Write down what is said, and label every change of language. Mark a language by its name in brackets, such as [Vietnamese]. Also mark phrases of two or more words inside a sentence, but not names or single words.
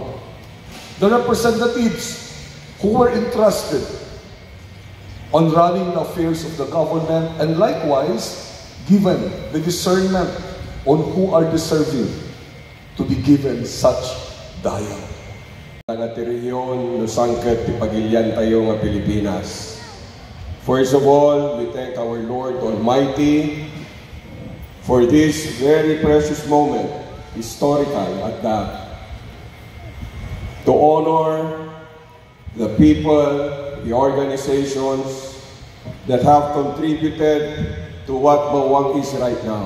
[English] The representatives who were entrusted on running the affairs of the government and likewise given the discernment on who are deserving to be given such dialogue. [Iloko] Nga ti rehiyon no sangket ti pagilian tayo nga Pilipinas. [English] First of all, we thank our Lord Almighty for this very precious moment, historical at that, to honor the people, the organizations that have contributed to what Bawang is right now.